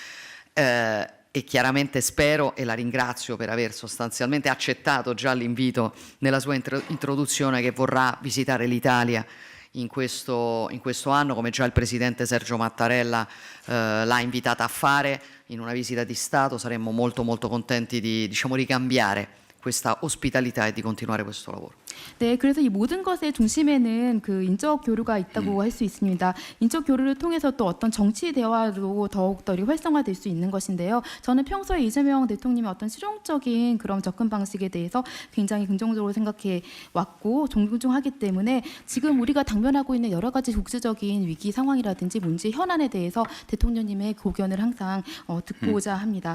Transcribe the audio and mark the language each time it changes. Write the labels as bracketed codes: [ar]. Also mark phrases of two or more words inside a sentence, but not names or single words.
[it] E chiaramente spero, e la ringrazio per aver sostanzialmente accettato già l'invito nella sua introduzione, che vorrà visitare l'Italia in questo anno, come già il Presidente Sergio Mattarella l'ha invitata a fare in una visita di Stato. Saremmo molto molto contenti di, diciamo, ricambiare questa ospitalità e di continuare questo lavoro. [ko] 네, 그래서 이 모든 것의 중심에는 그 인적 교류가 있다고 할 수 있습니다. 인적 교류를 통해서 또 어떤 정치 대화로 더욱더 활성화될 수 있는 것인데요. 저는 평소에 이재명 대통령의 어떤 실용적인 그런 접근 방식에 대해서 굉장히 긍정적으로 생각해 왔고 존중하기 때문에 지금 우리가 당면하고 있는 여러 가지 국제적인 위기 상황이라든지 문제 현안에 대해서 대통령님의 고견을 항상 듣고자 합니다.